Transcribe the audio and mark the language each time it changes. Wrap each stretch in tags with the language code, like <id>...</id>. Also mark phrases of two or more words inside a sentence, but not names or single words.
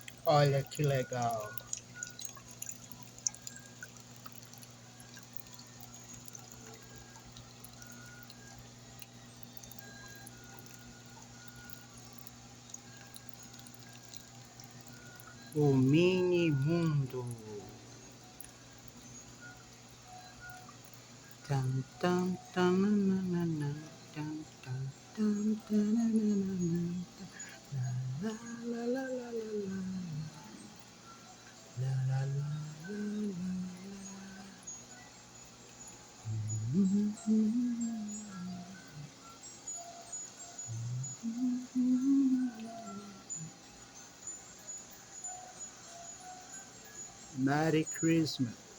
<pt>Olha que legal. O mini mundo. Tan, tan, tan, na, na, na, tan, tan, tan, tan, na, na, na, na, la, la, la, la, la, la, la, la, la, la, la,</pt> <en>Merry Christmas.</en>